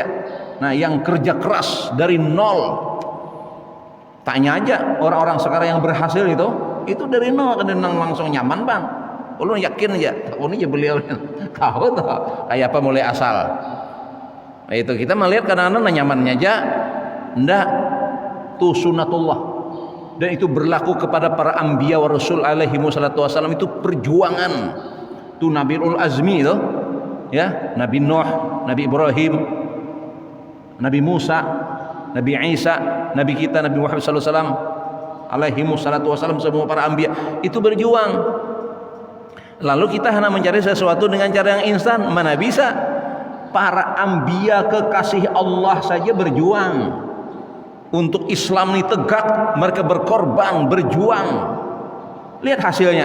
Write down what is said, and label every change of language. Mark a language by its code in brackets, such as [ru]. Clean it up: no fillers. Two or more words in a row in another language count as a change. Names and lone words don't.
[id] Nah, yang kerja keras dari nol, tanya aja orang-orang sekarang yang berhasil itu dari nol, kadang langsung nyaman bang. Lu yakin aja, ini aja beliau tahu tuh kayak apa mulai asal. Nah, itu kita melihat kadang-kadang nyamannya aja, ndak tuh sunnatullah. Dan itu berlaku kepada para [ar] أنبياء و رسول عليه الصلاة والسلام, [id] itu perjuangan. Tuh Nabiul Azmi itu, ya, Nabi Nuh, Nabi Ibrahim, Nabi Musa, Nabi Isa, Nabi kita Nabi Muhammad [ar] صلى الله عليه وسلم عليه الصلاة والسلام, [id] semua para anbiya itu berjuang. Lalu kita hanya mencari sesuatu dengan cara yang instan, mana bisa? Para anbiya kekasih Allah saja berjuang untuk Islam ini tegak, mereka berkorban, berjuang. Lihat hasilnya.